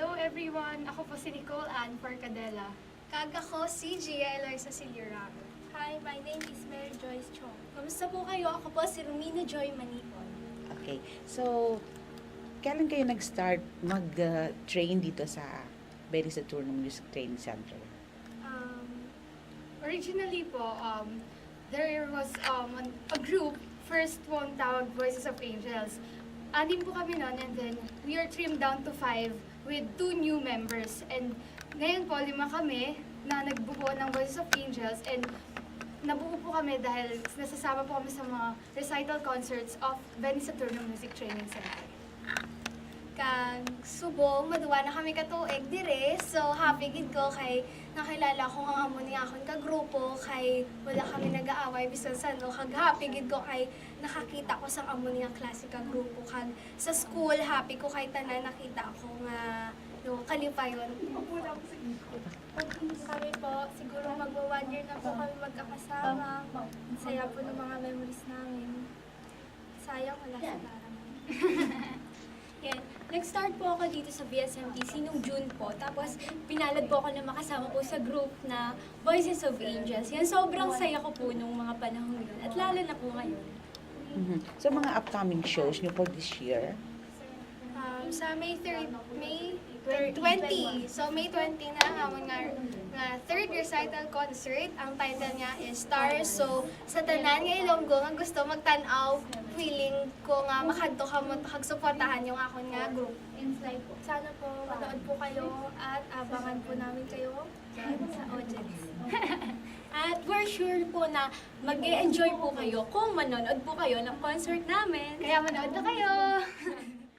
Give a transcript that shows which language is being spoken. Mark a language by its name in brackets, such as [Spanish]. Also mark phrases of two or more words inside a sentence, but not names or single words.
[English] everyone! [Filipino] Ako po si Nicole Ann Forcadela. [Hiligaynon] Kag ako si Gia Eloisa Silurano. [English] Hi, my name is Mary Joyce Chong. [Filipino] Kamusta po kayo? Ako po si Romina Joy Manipon. Okay, so kailan kayo nag-start mag-train dito sa Benny Saturno Music Training Center? Originally po, [English] there was a group, first one tawag Voices of Angels. [Filipino] 6 po kami noon, [English] and then we are trimmed down to 5 with 2 new members. [Filipino] And ngayon po, 5 kami na nagbuo ng Voices of Angels, and nabuo po kami dahil nasasama po kami sa mga [English] recital concerts [Filipino] of Benny Saturno Music Training Center. [Hiligaynon] Kag subong, maduwa na kami katuig dire. So, happy gid ko kay nakilala ko ang amo niya akong kagrupo, kay wala kami nag-aaway bisan sa no. Kag happy gid ko kay nakakita ko sa amo niya klase ka grupo. Kag sa school, happy ko kay tanan nakita ko nga no, kalipayon. [Filipino] Kami po, siguro magwa 1 year na po kami magkakasama. Saya po ng mga memories namin. Sayang wala si Tara. Yan. Nag-start po ako dito sa BSMTC nung June po. Tapos, pinalad po ako na makasama po sa group na Voices of Angels. Yan, sobrang saya ko po nung mga panahon yun. At lalo na po ngayon. So mga upcoming shows niyo [English] for this year? [Hiligaynon] Sa May 20. So, May 20 na ang amon nga [English] third recital concert. [Hiligaynon] Ang title niya is Stars. So, sa tanan nga Ilonggo nga gusto magtanaw, feeling ko nga makadto ka mo kagsuportahan yung akon nga group. [Filipino] Sana po manood po kayo at abangan po namin kayo sa audience. At [English] we're sure [Filipino] po na mag-e-enjoy po kayo kung manonood po kayo ng concert namin. Kaya manood na kayo!